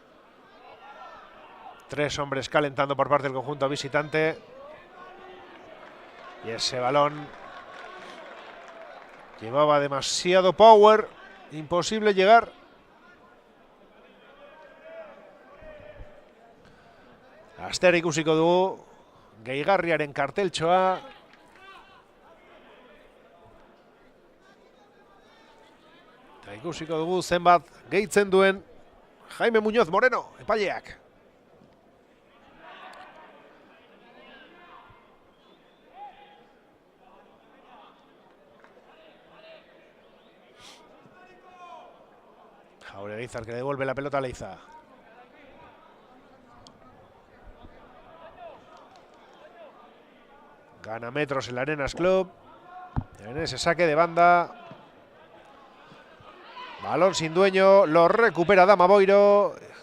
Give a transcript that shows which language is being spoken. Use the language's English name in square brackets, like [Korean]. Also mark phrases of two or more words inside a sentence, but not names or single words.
[Spanish] 3 hombres calentando por parte del conjunto visitante. Y ese balón llevaba demasiado power, imposible llegar. [Basque] Aster ikusiko dugu, gehigarriaren karteltxoa. Eta ikusiko dugu zenbat gehitzen duen Jaime Muñoz Moreno, epaileak. [Spanish] Jauregizar que devuelve la pelota a Leiza. Gana metros el Arenas Club. En ese saque de banda. Balón sin dueño, lo recupera Dama Boiro.